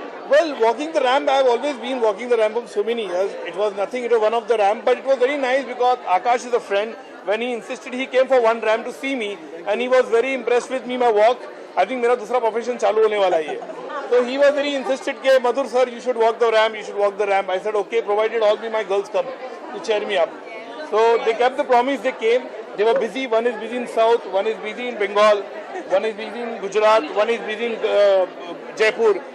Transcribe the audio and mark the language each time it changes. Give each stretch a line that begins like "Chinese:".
English: Well, walking the ramp, I have always been walking the ramp for so many years. It was nothing, it was one of the ramp, but it was very nice because Akash is a friend. When he insisted, he came for one ramp to see me and he was very impressed with me, my walk. I think
Hindi: मेरा दूसरा profession चालू होने वाला है.
English: So he was very insisted
Hindi: कि
English: Madhur sir, you should walk the ramp, you should walk the ramp. I said okay, provided all my girls come to cheer me up. So they kept the promise, they came. They were busy. One is busy in South, one is busy in Bengal, one is busy in Gujarat, one is busy in Jaipur.